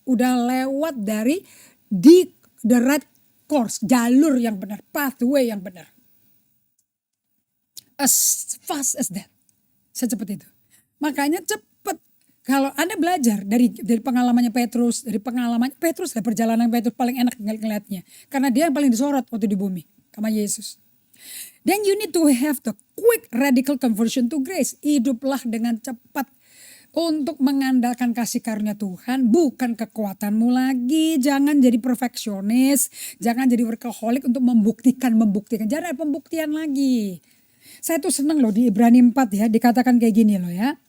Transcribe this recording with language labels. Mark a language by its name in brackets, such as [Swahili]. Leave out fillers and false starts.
[Indonesian] Udah lewat dari [English] the right course, [Indonesian] jalur yang benar, pathway yang benar. [English] As fast as that. [Indonesian] Secepat itu. Makanya cepat. Kalau Anda belajar dari pengalamannya Petrus, dari perjalanan Petrus paling enak ngeliatnya. Karena dia yang paling disorot waktu di bumi sama Yesus. [English] Then you need to have the quick radical conversion to grace. [Indonesian] Hiduplah dengan cepat untuk mengandalkan kasih karunia Tuhan, bukan kekuatanmu lagi. Jangan jadi perfeksionis, jangan jadi workaholic untuk membuktikan. Jangan ada pembuktian lagi. Saya tuh seneng loh di Ibrani 4 ya, dikatakan kayak gini loh ya.